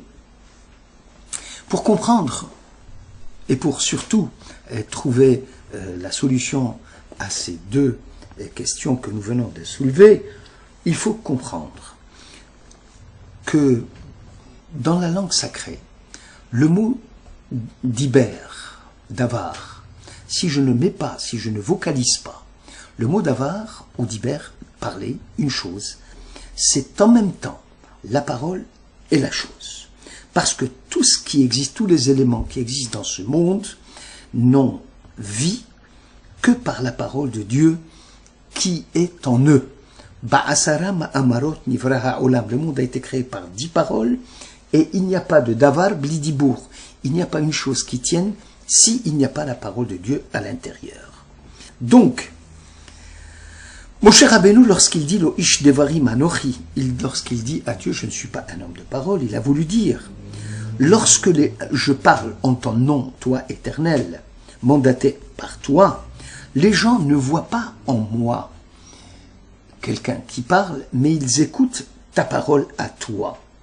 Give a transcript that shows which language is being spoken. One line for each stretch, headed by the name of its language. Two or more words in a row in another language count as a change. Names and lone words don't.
French: Pour comprendre et pour surtout trouver la solution à ces deux questions que nous venons de soulever, il faut comprendre que dans la langue sacrée, le mot diber, davar, si je ne mets pas, si je ne vocalise pas, le mot davar ou diber, parler, une chose, c'est en même temps la parole et la chose. Parce que tout ce qui existe, tous les éléments qui existent dans ce monde, n'ont vie que par la parole de Dieu qui est en eux.
Hebrew: בעשרה מאמרות נברא העולם.
French: Le monde a été créé par 10 paroles et il n'y a pas de
Hebrew: דבר בלי דיבור.
French: Il n'y a pas une chose qui tienne s'il n'y a pas la parole de Dieu à l'intérieur. Donc, Moshe Rabbeinu, lorsqu'il dit
Hebrew: לא איש דברים אנכי,
French: lorsqu'il dit à Dieu, je ne suis pas un homme de parole, il a voulu dire, lorsque je parle en ton nom, toi éternel, mandaté par toi, les gens ne voient pas en moi quelqu'un qui parle, mais ils écoutent ta parole à toi.